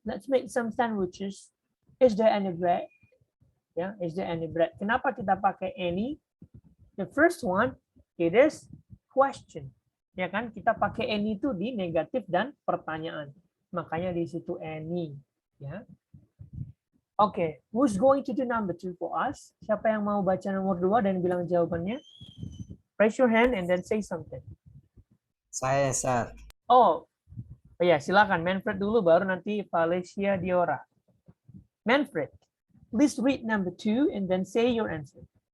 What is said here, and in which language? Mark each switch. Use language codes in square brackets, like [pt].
[en] Let's make some sandwiches. Is there any bread? Yeah, is there any bread? [id] Kenapa kita pakai any? [en] The first one, it is question. [id] Ya kan, kita pakai any itu di negatif dan pertanyaan. Makanya di situ any. [en] Ya. Oke, who's going to do number 2 for us? [id] Siapa yang mau baca nomor 2 dan bilang jawabannya? [en] Raise your hand and then say something. [id] Saya, sir. Oh ya, silakan Manfred dulu, baru nanti Valencia Diora. [en] Manfred, please read number 2 and then say your answer.